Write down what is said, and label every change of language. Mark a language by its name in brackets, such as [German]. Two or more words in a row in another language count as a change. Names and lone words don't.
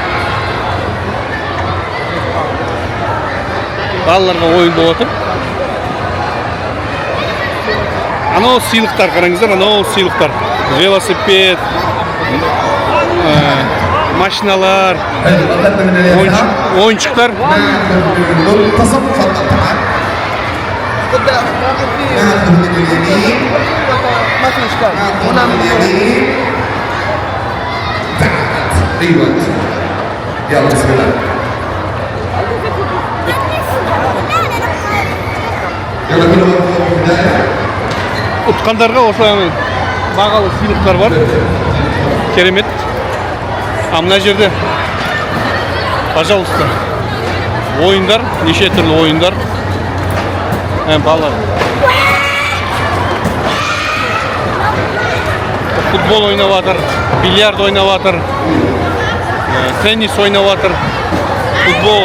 [Kazakh] Балаларға ойын болып отыр. Анау сыйлықтар, қараңыздар, анау сыйлықтар. Велосипед, машиналар, ойыншықтар. [Arabic] ما في اشكال هنا ايوه يلا بسم الله يلا كل واحد في البدايه [Kazakh] Ұтқандарға осылай бағалы сыйлықтар бар. Керемет. Мына жерде пожалуйста ойындар, неше түрлі ойындар. Балалар. Футбол ойнап жатыр, бильярд ойнап жатыр, теннис ойнап жатыр, футбол.